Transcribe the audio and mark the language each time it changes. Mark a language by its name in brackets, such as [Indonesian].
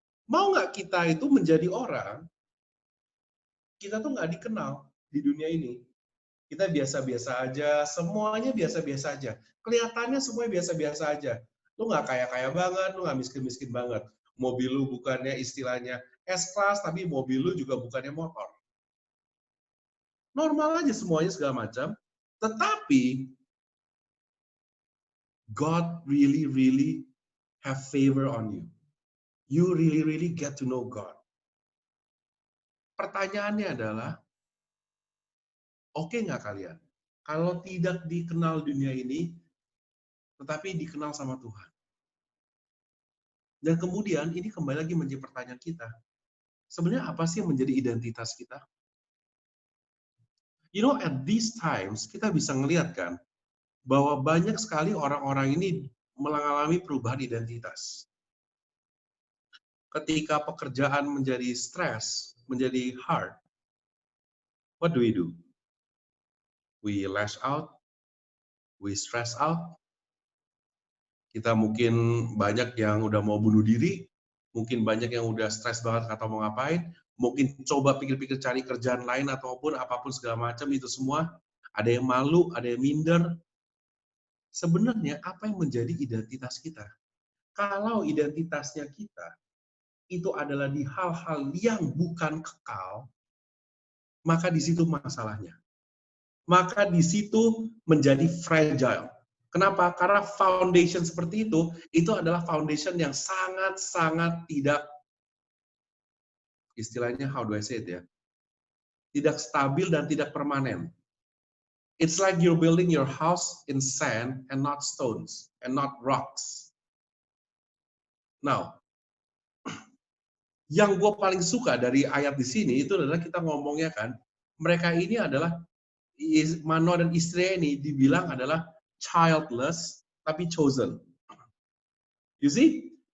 [Indonesian] Mau nggak kita itu menjadi orang kita tuh nggak dikenal di dunia ini? Kita biasa-biasa aja, semuanya biasa-biasa aja. Kelihatannya semuanya biasa-biasa aja. Lu nggak kaya-kaya banget, lu nggak miskin-miskin banget. Mobil lu bukannya istilahnya S-Class, tapi mobil lu juga bukannya motor. Normal aja semuanya segala macam. Tetapi, [English] God really, really have favor on you. You really, really get to know God. [Indonesian] Pertanyaannya adalah, oke nggak kalian? Kalau tidak dikenal dunia ini, tetapi dikenal sama Tuhan. Dan kemudian ini kembali lagi menjadi pertanyaan kita. Sebenarnya apa sih yang menjadi identitas kita? [English] You know, at these times, [Indonesian] kita bisa ngelihat kan, bahwa banyak sekali orang-orang ini mengalami perubahan identitas. Ketika pekerjaan menjadi stres, menjadi hard, [English] what do? We lash out, we stress out. [Indonesian] Kita mungkin banyak yang udah mau bunuh diri, mungkin banyak yang udah stres banget atau mau ngapain, mungkin coba pikir-pikir cari kerjaan lain ataupun apapun segala macam itu semua. Ada yang malu, ada yang minder. Sebenarnya apa yang menjadi identitas kita? Kalau identitasnya kita itu adalah di hal-hal yang bukan kekal, maka di situ masalahnya. Maka di situ menjadi fragile. Kenapa? Karena foundation seperti itu adalah foundation yang sangat-sangat tidak, istilahnya [English] how do I say it [Indonesian] ya, tidak stabil dan tidak permanen. [English] It's like you're building your house in sand and not stones, and not rocks. [Indonesian] Now, yang gue paling suka dari ayat di sini itu adalah kita ngomongnya kan, mereka ini adalah, Manoah dan istrinya ini dibilang adalah childless, tapi chosen. [English] You see?